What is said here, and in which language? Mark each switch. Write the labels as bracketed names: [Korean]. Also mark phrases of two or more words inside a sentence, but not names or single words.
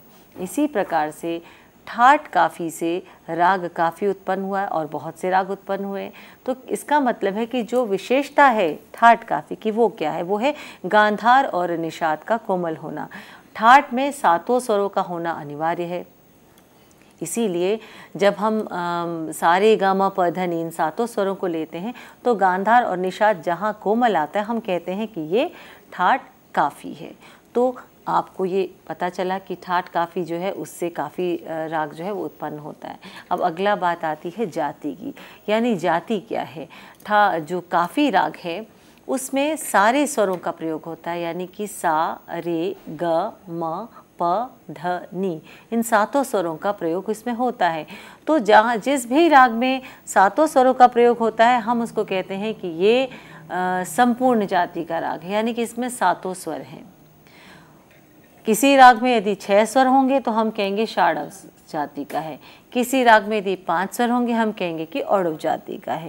[Hindi] इसी प्रकार से ठाट काफ़ी से राग काफ़ी उत्पन्न हुआ है और बहुत से राग उत्पन्न हुए। तो इसका मतलब है कि जो विशेषता है ठाट काफ़ी की वो क्या है, वो है गांधार और निषाद का कोमल होना। ठाट में सातों स्वरों का होना अनिवार्य है, इसीलिए जब हम सारे ग म प ध नि इन सातों स्वरों को लेते हैं तो गांधार और निषाद जहाँ कोमल आता है हम कहते हैं कि ये ठाट काफ़ी है। तो आपको ये पता चला कि ठाट काफ़ी जो है उससे काफ़ी राग जो है वो उत्पन्न होता है। अब अगला बात आती है जाति की, यानी जाति क्या है। जो काफ़ी राग है उसमें सारे स्वरों का प्रयोग होता है, यानी कि सा रे ग म प ध नि इन सातों स्वरों का प्रयोग इसमें होता है। तो जहाँ जिस भी राग में सातों स्वरों का प्रयोग होता है हम उसको कहते हैं कि ये संपूर्ण जाति का राग है, यानी कि इसमें सातों स्वर हैं। किसी राग में यदि 6 स्वर होंगे तो हम कहेंगे षाडव जाति का है, किसी राग में यदि 5 स्वर होंगे हम कहेंगे कि औडव जाति का है।